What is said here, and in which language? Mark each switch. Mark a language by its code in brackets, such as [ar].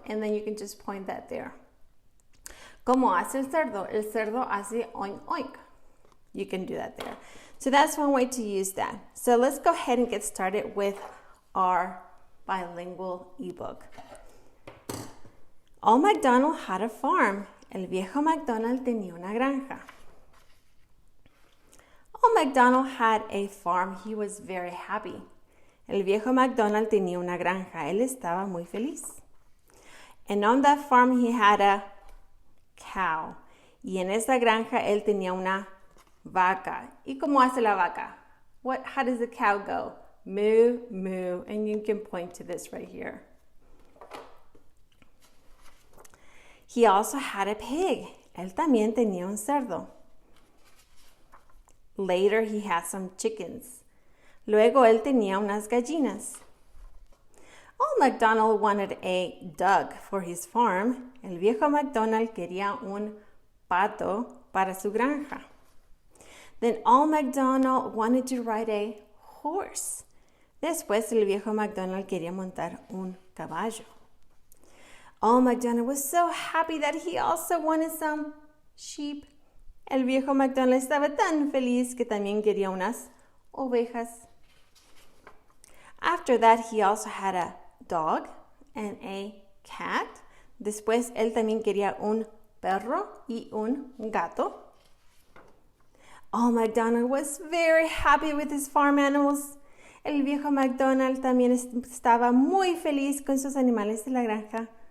[en] And then you can just point that there. [es] ¿Cómo hace el cerdo? El cerdo hace oink, oink. [en] You can do that there. So that's one way to use that. So let's go ahead and get started with our bilingual ebook. Old MacDonald had a farm. [es] El viejo MacDonald tenía una granja. [en] Old MacDonald had a farm. He was very happy. [es] El viejo MacDonald tenía una granja. Él estaba muy feliz. [en] And on that farm he had a cow. [es] Y en esa granja él tenía una vaca. ¿Y cómo hace la vaca? [en] How does the cow go? Moo, moo. And you can point to this right here. He also had a pig. [es] Él también tenía un cerdo. [en] Later he had some chickens. [es] Luego él tenía unas gallinas. [en] Old MacDonald wanted a duck for his farm. [es] El viejo MacDonald quería un pato para su granja. [en] Then old MacDonald wanted to ride a horse. [es] Después el viejo MacDonald quería montar un caballo. [en] Old MacDonald was so happy that he also wanted some sheep. [es] El viejo MacDonald estaba tan feliz que también quería unas ovejas. [en] After that, he also had a dog and a cat. [es] Después, él también quería un perro y un gato. [en] Old MacDonald was very happy with his farm animals. [es] El viejo MacDonald también estaba muy feliz con sus animales de la granja.